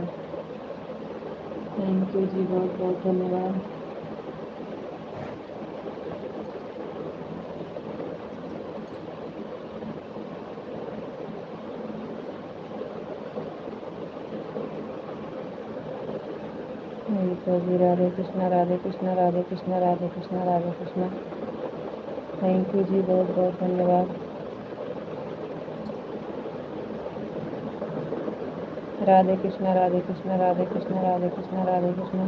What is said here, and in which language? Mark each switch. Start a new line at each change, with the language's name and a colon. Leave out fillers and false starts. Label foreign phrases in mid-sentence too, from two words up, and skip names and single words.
English: thank you
Hindi: जी, बहुत बहुत धन्यवाद। तो जी, राधे कृष्णा, राधे कृष्णा, राधे कृष्णा, राधे कृष्णा, राधे कृष्णा।
English: thank you
Hindi: जी, बहुत बहुत धन्यवाद। राधे कृष्णा, राधे कृष्णा, राधे कृष्णा, राधे कृष्णा, राधे कृष्णा।